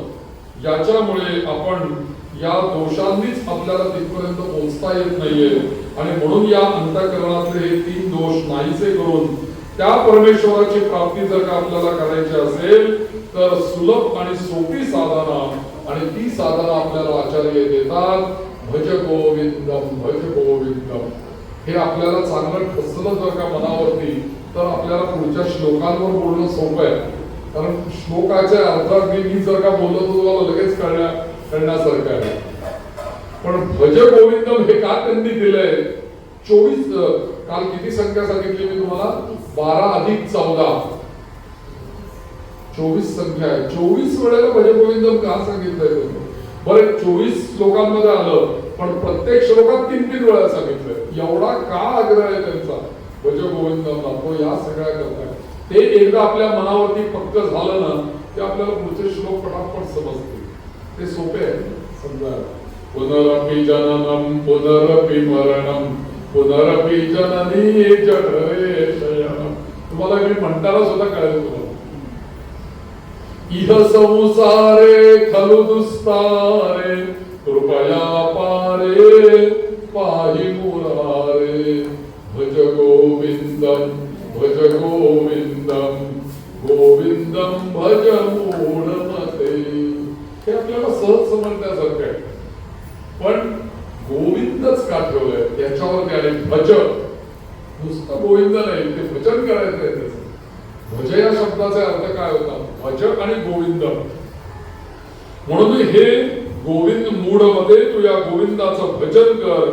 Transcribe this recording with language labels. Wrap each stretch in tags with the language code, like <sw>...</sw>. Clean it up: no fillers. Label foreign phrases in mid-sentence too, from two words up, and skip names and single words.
<mr>याच्यामुळे आपण या दोषांनीच आपल्याला तिथपर्यंत पोहोचता येत नाहीये. आणि म्हणून या अंतःकरणातले हे 3 दोष नाहीसे करून त्या परमेश्वराची प्राप्ती जर का आपल्याला करायची असेल तर सुलभ आणि सोपी साधना, आणि ती साधना आपल्याला आचार्य देतात.</mr> <sa>भज गोविंदम, भज गोविंदम.</sa> <mr>हे आपल्याला चांगलं ठसलं जर का मनावरती तर आपल्याला पुढच्या श्लोकांवर बोलणं सोपं आहे. कारण श्लोकाच्या अर्थात मी जर का बोललो तर तुम्हाला लगेच कळण्यासारखं आहे. पण भज गोविंदम हे का त्यांनी दिलंय? 24 काल किती संख्या सांगितली मी तुम्हाला? 12 अधिक 14 24 संख्या आहे. 24 वेळेला भज गोविंदम का सांगितलंय? बरं 24 श्लोकांमध्ये आलं पण प्रत्येक श्लोकात 3-3 वेळा सांगितलंय. एवढा का आग्रह आहे त्यांचा भज गोविंदमला? तो या सगळ्या करताय. ते एकदा आपल्या मनावरती पक्क झालं ना ते आपल्याला पुढचे श्लोक पटापट समजते. ते सोपे आहे समजा.</mr> <sa>पुनरपि जननम पुनरपि मरणम पुनरपि जननी जठरे शयनम.</sa> <mr>तुम्हाला मी म्हणताना सुद्धा कळेल तुम्हाला.</mr> <sa>इह संसारे खलु दुस्तारे कृपया पारे पाहि मुरारे. भज गोविंदम भज गोविंदम गोविंदम भज मूढमते.</sa> <mr>हे आपल्याला सहज समजण्यासारखं आहे. पण गोविंदच का ठेवलंय याच्यावर आले. भज नुसतं गोविंद नाही, ते भजन करायचं आहे त्याचं. भज या शब्दाचा अर्थ काय होता? भज आणि गोविंद. म्हणून हे गोविंद मूढ मध्ये तू या गोविंदाचं भजन कर.</mr>